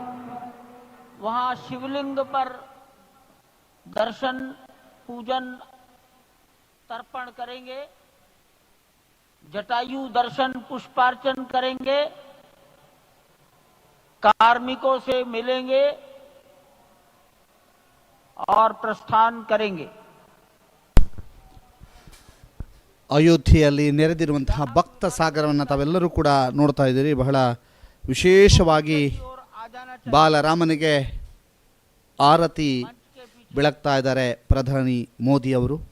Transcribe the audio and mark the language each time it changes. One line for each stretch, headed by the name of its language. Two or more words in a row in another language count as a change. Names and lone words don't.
Hindi: वहां शिवलिंग पर दर्शन पूजन तर्पण करेंगे, जटायु दर्शन पुष्पार्चन करेंगे, कार्मिकों से मिलेंगे और प्रस्थान करेंगे।
Kannada: ಅಯೋಧ್ಯೆಯಲ್ಲಿ ನೆರೆದಿರುವಂತಹ ಭಕ್ತ ಸಾಗರವನ್ನು ತಾವೆಲ್ಲರೂ ಕೂಡ ನೋಡ್ತಾ ಇದ್ದೀರಿ. ಬಹಳ ವಿಶೇಷವಾಗಿ ಬಾಲರಾಮನಿಗೆ ಆರತಿ ಬೆಳಗ್ತಾ ಇದ್ದಾರೆ ಪ್ರಧಾನಿ ಮೋದಿ ಅವರು.